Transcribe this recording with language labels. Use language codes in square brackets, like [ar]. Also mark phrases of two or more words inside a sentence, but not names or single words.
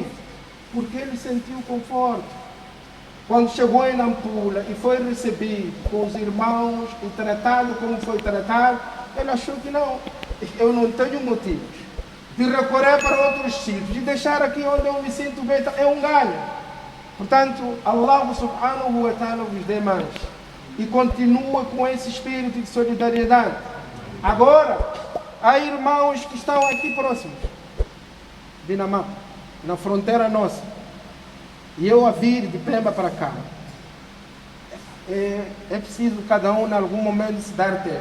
[pt] Porque ele sentiu conforto. Quando chegou em Nampula e foi recebido com os irmãos e tratado como foi tratado, ele achou que não, eu não tenho motivos de recorrer para outros sítios e deixar aqui onde eu me sinto bem, é um ganho. Portanto, [ar] الله سبحانه وتعالى [pt] vos dê mãos e continua com esse espírito de solidariedade. Agora, há irmãos que estão aqui próximos, Dinamarca, na fronteira nossa, e eu a vir de Pemba para cá. É preciso cada um, em algum momento, se dar tempo.